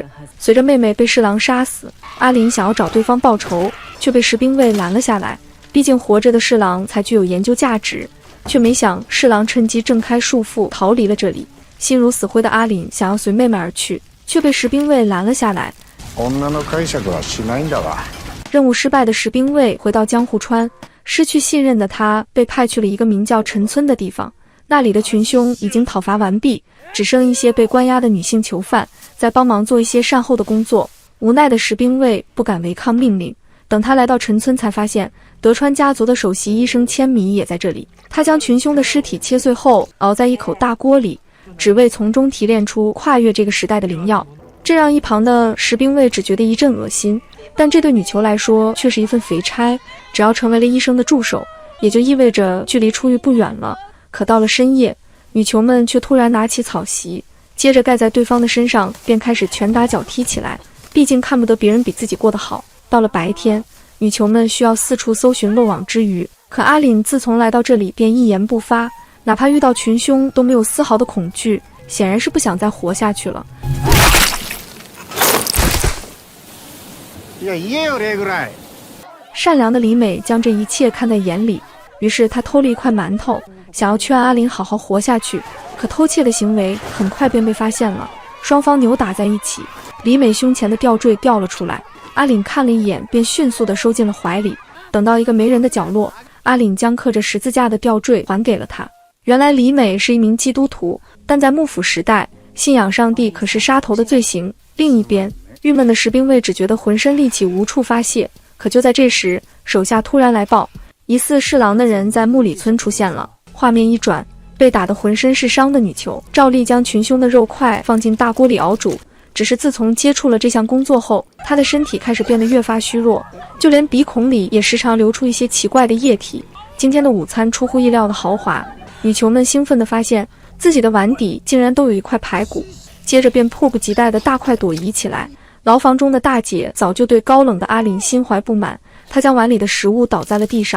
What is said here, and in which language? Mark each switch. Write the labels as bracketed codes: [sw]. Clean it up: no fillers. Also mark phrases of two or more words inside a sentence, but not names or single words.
[zh] 隨着妹妹被侍郎殺死，阿凜想要找對方報仇，卻被石兵衛攔了下來。畢竟活着的侍郎才具有研究價值，卻沒想侍郎趁機掙開束縛，逃離了這裡。心如死灰的阿凜想要隨妹妹而去，卻被石兵衛攔了下來。 [ja] 女の解釈はしないんだわ。 [zh] 任務失敗的石兵衛回到江戶川，失去信任的他被派去了一個名叫陳村的地方。那裡的群凶已經討伐完畢，只剩一些被關押的女性囚犯在幫忙做一些善後的工作。無奈的石兵衛不敢違抗命令，等他來到陳村才發現德川家族的首席醫生千米也在這裡。他將群凶的屍體切碎後熬在一口大鍋裡，只為從中提煉出跨越這個時代的靈藥。這讓一旁的石兵衛只覺得一陣惡心，但這對女囚來說卻是一份肥差。只要成為了醫生的助手，也就意味着距離出獄不遠了。可到了深夜，女囚們卻突然拿起草席，接着蓋在對方的身上，便開始拳打腳踢起來。畢竟看不得別人比自己過得好。到了白天，女囚們需要四處搜尋漏網之魚，可阿凜自從來到這裡便一言不發，哪怕遇到群凶都沒有絲毫的恐懼，顯然是不想再活下去了。善良的李美將這一切看在眼裡，於是她偷了一塊饅頭，想要勸阿凜好好活下去。可偷竊的行為很快便被發現了，雙方扭打在一起，李美胸前的吊墜掉了出來，阿凜看了一眼便迅速地收進了懷裡。等到一個沒人的角落，阿凜將刻着十字架的吊墜還給了他。原來李美是一名基督徒，但在幕府時代，信仰上帝可是殺頭的罪行。另一邊，鬱悶的石兵衛只覺得渾身戾氣無處發洩。可就在這時，手下突然來報，疑似侍郎的人在木里村出現了。畫面一轉，被打得渾身是傷的女囚照例將群凶的肉塊放進大鍋裡熬煮。只是自從接觸了這項工作後，她的身體開始變得越發虛弱，就連鼻孔裡也時常流出一些奇怪的液體。今天的午餐出乎意料的豪華，女囚們興奮地發現自己的碗底竟然都有一塊排骨，接着便迫不及待地大快朵頤起來。牢房中的大姐早就對高冷的阿凜心懷不滿，她將碗裡的食物倒在了地上。